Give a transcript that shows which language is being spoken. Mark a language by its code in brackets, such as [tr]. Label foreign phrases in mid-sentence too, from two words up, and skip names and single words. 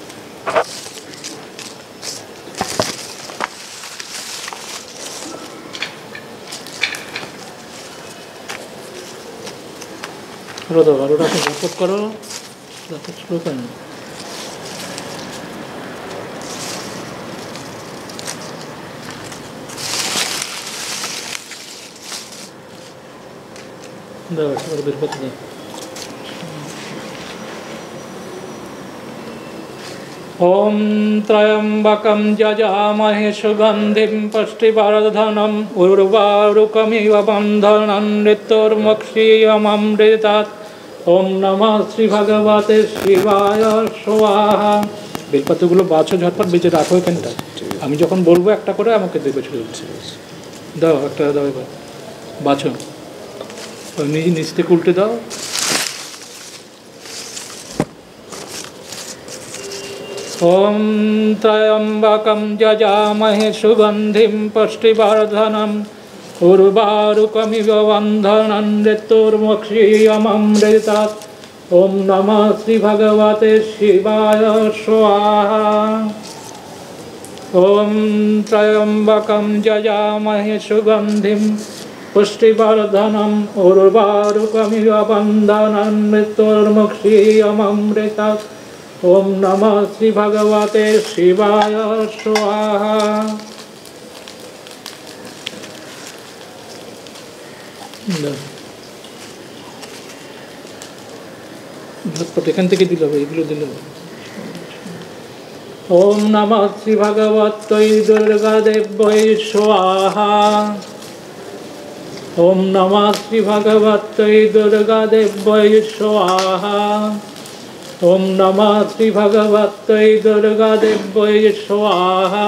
[bn] ওটা ঝটপট করো, স্লো কেন? বেলপাতা দাও। [sa] ओम त्र्यंबकं यजामहे सुगंधिं पुष्टिवर्धनम् उर्वारुकमिव बन्धनं मृत्युर्मुक्षीयममृतात्। ओम नमः श्री भगवते शिवाय स्वाहा। [bn] বেলপাতাগুলো বাছো, ঝটপট বেঁচে রাখো এখানটা। আমি যখন বলবো একটা করে আমাকে দেবে, চলে দাও একটা দাও। এবার বাছো, নিচ থেকে উল্টে দাও। [sa] ओम त्र्यंबकं यजामहे सुगंधिं पुष्टिवर्धनम् उर्वारुकमिव बन्धनं मृत्युर्मुक्षीयममृतात्। ओम नमः श्री भगवते शिवाय स्वाहा। ओम त्र्यंबकं यजामहे सुगंधिं पुष्टिवर्धनम् उर्वारुकमिव बन्धनं मृत्युर्मुक्षीयममृतात्। ओम नमः श्री भगवते शिवाय स्वाहा। [bn] এখান থেকে দিল, এগুলো দিল। [sa] ओम नमः श्री भगवत्यै दुर्गा देव्यै स्वाहा। ओम नमः श्री भगवत्यै दुर्गा देव्यै स्वाहा। ओम नमः श्री भगवत्यै दुर्गा देव्यै स्वाहा।